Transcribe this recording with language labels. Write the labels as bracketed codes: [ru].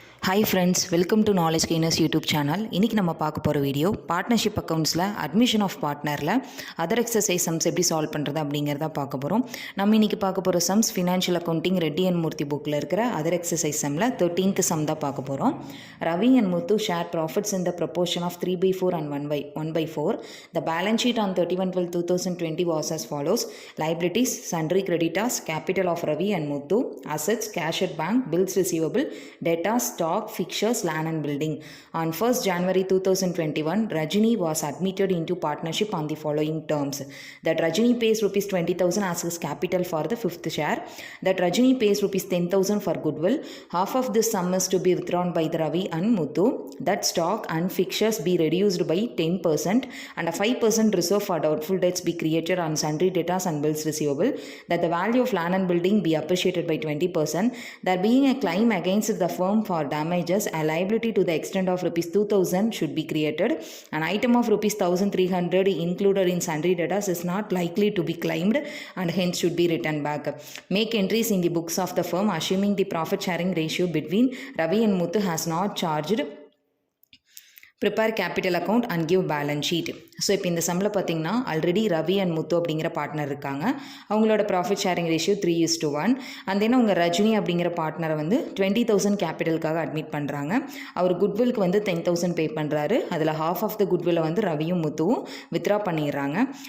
[en] Hi friends, welcome to knowledge gainers YouTube channel. [ta] இன்றைக்கி நம்ம பார்க்க போகிற video partnership அக்கௌண்ட்ஸில் admission of பார்ட்னரில் other exercise sums எப்படி சால்வ் பண்ணுறது அப்படிங்கிறத பார்க்க போகிறோம். நம்ம இன்றைக்கி பார்க்க போகிற sums financial accounting Reddy and மூர்த்தி புக்கில் இருக்கிற அதர் எக்ஸசைஸ் சம்மில் 13th சம் தான் பார்க்க போகிறோம். [en] Ravi and Muthu share profits in the proportion of 3/4 and 1/4. The balance sheet on 31/12/2020 was as follows: liabilities, sundry creditors, capital of Ravi and Muthu, assets, cash at bank, bills receivable, debtors, stock, fixtures, land and building. On 1st January 2021, Rajini was admitted into partnership on the following terms: that Rajini pays rupees 20,000 as his capital for the 5th share, that Rajini pays rupees 10,000 for goodwill, half of this sum is to be withdrawn by the Ravi and Muthu, that stock and fixtures be reduced by 10% and a 5% reserve for doubtful debts be created on sundry debtors and bills receivable, that the value of land and building be appreciated by 20%, there being a claim against the firm for damages, a liability to the extent of rupees 2,000 should be created. An item of rupees 1,300 included in sundry debtors is not likely to be claimed and hence should be written back. Make entries in the books of the firm assuming the profit sharing ratio between Ravi and Muthu has not charged. Prepare capital account and give balance sheet. [ta] So இப்போ இந்த சம்மில் பார்த்தீங்கன்னா already Ravi and முத்து அப்படிங்கிற partner இருக்காங்க. அவங்களோட profit sharing ratio 3:1. And then அவங்க ரஜினி அப்படிங்கிற பார்ட்னரை வந்து 20,000 கேபிட்டலுக்காக அட்மிட் பண்ணுறாங்க. அவர் குட்வில்க்கு வந்து 10,000 பே பண்ணுறாரு. அதில் ஹாஃப் ஆஃப் த குட்வில்லை வந்து ரவியும் முத்துவும் வித்ரா பண்ணிடுறாங்க.